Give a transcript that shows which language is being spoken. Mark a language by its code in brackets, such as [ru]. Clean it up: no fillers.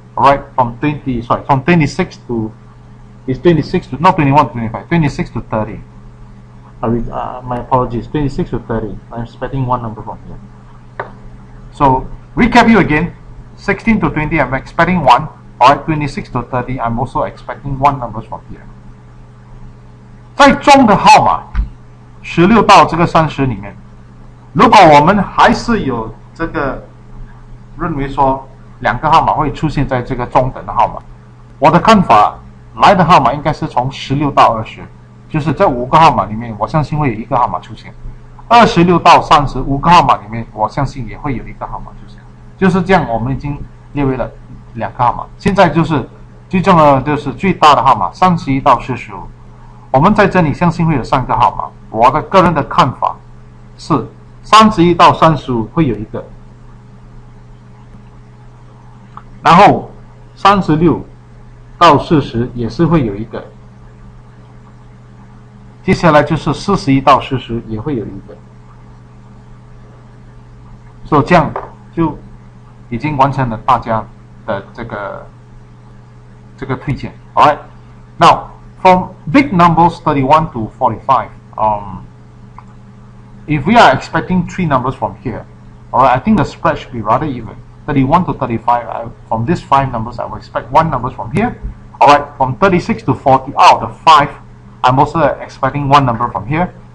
[en] Alright, from 26 to, it's 26 to, not 21 to 25, 26 to 30. My apologies, 26 to 30. I'm expecting 1 number from here. So, recap you again, 16 to 20, I'm expecting 1. Alright, 26 to 30, I'm also expecting 1 numbers from here. [zh] 在中的号码16到这个30里面，如果我们还是有这个认为说2个号码会出现在这个中等的号码，我的看法来的号码应该是从16到20，就是这5个号码里面，我相信会有1个号码出现。 26到35个号码里面，我相信也会有1个号码出现。就是这样，我们已经列为了2个号码。现在就是最重要的就是最大的号码31到45，我们在这里相信会有3个号码。我的个人的看法是31到35会有1个，然后36到40也是会有1个，接下来就是41到40也会有1个，所以这样就已经完成了大家的这个推荐。 [en] Alright, now from big numbers 31 to 45, if we are expecting 3 numbers from here, alright, I think the spread should be rather even. 31 to 35, from these 5 numbers, I will expect 1 numbers from here. Alright, from 36 to 40, out of the 5, I'm also expecting 1 number from here.